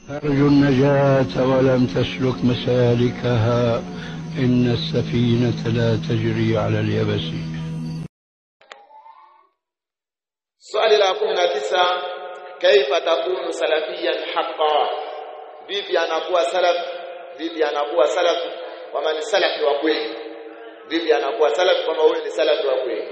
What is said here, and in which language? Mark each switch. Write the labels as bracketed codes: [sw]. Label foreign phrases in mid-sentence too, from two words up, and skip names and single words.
[ar] ترجو النجاة ولم تسلك مسالكها إن السفينة لا تجري على اليبس. [sw] Swali la 19, [ar] كيف تكون سلفيا حقا, [sw] vipi anakuwa salafi kama ni salafi wa kweli? Vipi anakuwa salafi kama huyu ni salafi wa kweli?